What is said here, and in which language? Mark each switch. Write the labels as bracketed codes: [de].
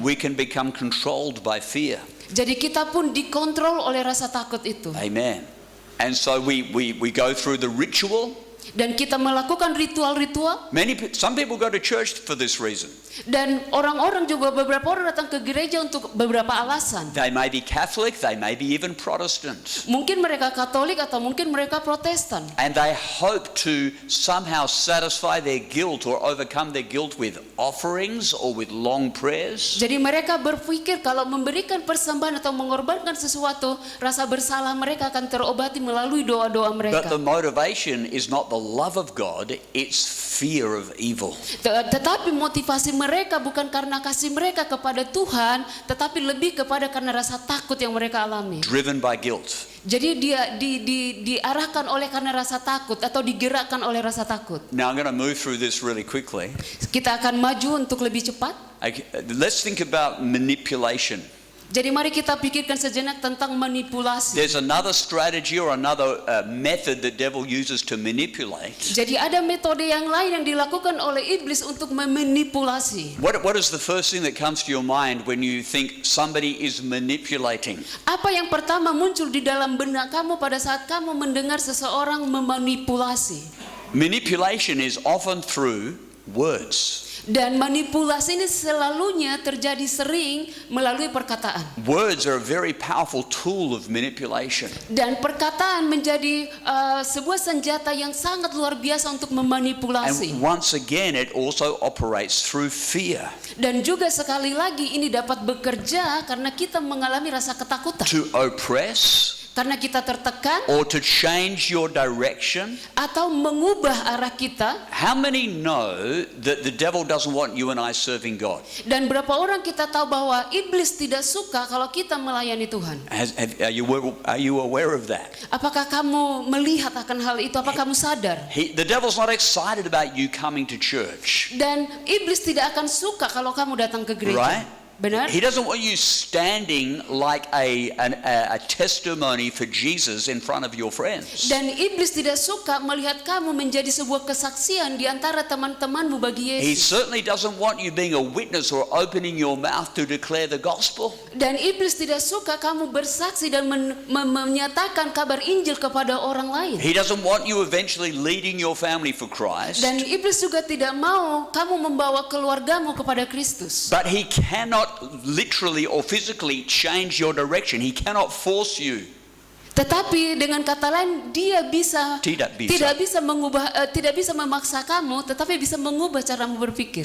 [en] We can become controlled by fear. [id] Jadi kita pun dikontrol oleh rasa takut itu. [en] Amen. And so we go through the ritual. [id] Dan kita melakukan ritual-ritual. [en] Some people go to church for this reason. [id] Dan orang-orang juga, beberapa orang datang ke gereja untuk beberapa alasan. [en] They may be Catholic, they may be even Protestant. [id] Mungkin mereka Katolik atau mungkin mereka Protestan. [en] And they hope to somehow satisfy their guilt or overcome their guilt with offerings or with long prayers. [id] Jadi mereka berpikir kalau memberikan persembahan atau mengorbankan sesuatu, rasa bersalah mereka akan terobati melalui doa-doa [en] But the motivation is not the love of God, it's fear of evil. [id] Tetapi motivasi mereka bukan karena kasih mereka kepada Tuhan, tetapi lebih kepada karena rasa takut yang mereka alami. [en] Driven by guilt. [id] Jadi dia diarahkan oleh karena rasa takut atau digerakkan oleh rasa takut. [en] Now I'm going to move through this really quickly. [id] Kita akan maju untuk lebih cepat. [en] Okay, let's think about manipulation. [id] Jadi mari kita pikirkan sejenak tentang manipulasi. [en] There's another strategy or another method the devil uses to manipulate. [id] Jadi ada metode yang lain yang dilakukan oleh iblis untuk memanipulasi. [en] What is the first thing that comes to your mind when you think somebody is manipulating? [id] Apa yang pertama muncul di dalam benak kamu pada saat kamu mendengar seseorang memanipulasi? [en] Manipulation is often through words. [id] Dan manipulasi ini selalunya terjadi sering melalui perkataan. [en] Words are a very powerful tool of manipulation. [id] Dan perkataan menjadi sebuah senjata yang sangat luar biasa untuk memanipulasi. [en] And once again, it also operates through fear. [id] Dan juga sekali lagi ini dapat bekerja karena kita mengalami rasa ketakutan. [en] To oppress, [id] Karena kita tertekan [en] or to change your direction. [id] atau mengubah arah kita. [en] How many know that the devil doesn't want you and I serving God? [id] Dan berapa orang kita tahu bahwa iblis tidak suka kalau kita melayani Tuhan? [en] Are you aware of that? [id] Apakah kamu melihat akan hal itu? Apakah kamu sadar? [en] The devil's not excited about you coming to church, [id] Dan iblis tidak akan suka kalau kamu datang ke gereja. [en] right? [id] Benar? [en] He doesn't want you standing like a testimony for Jesus in front of your friends. [id] Dan iblis tidak suka melihat kamu menjadi sebuah kesaksian di antara teman-temanmu bagi [en] He [id] Yesus. [en] certainly doesn't want you being a witness or opening your mouth to declare the gospel. [id] Dan iblis tidak suka kamu bersaksi dan menyatakan kabar Injil kepada orang lain. [en] He doesn't want you eventually leading your family for Christ. [id] Dan iblis juga tidak mau kamu membawa keluargamu kepada Kristus. [en] But he cannot literally or physically change your direction. He cannot force you. [id] Tetapi dengan kata lain dia Tidak bisa. tidak bisa memaksa kamu, tetapi bisa mengubah caramu berpikir.